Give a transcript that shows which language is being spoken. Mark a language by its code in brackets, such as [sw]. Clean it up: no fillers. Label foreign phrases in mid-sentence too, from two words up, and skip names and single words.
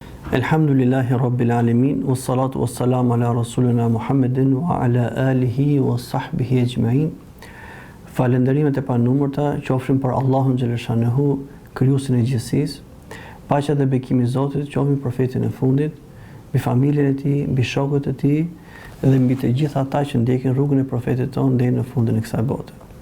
[ar] الحمد لله رب العالمين والصلاة والسلام على رسولنا محمد وعلى آله وصحبه أجمعين. [sq] Falenderimet e panumërta qofshin për Allahun Gjeleshanehu, krijuesin e gjithësisë, paqja dhe bekimi i Zotit qofshin për profetin e fundit, mbi familjen e tij, mbi shokët e tij dhe mbi të gjithë ata që ndjekin rrugën e profetit tonë deri në fundin e kësaj bote.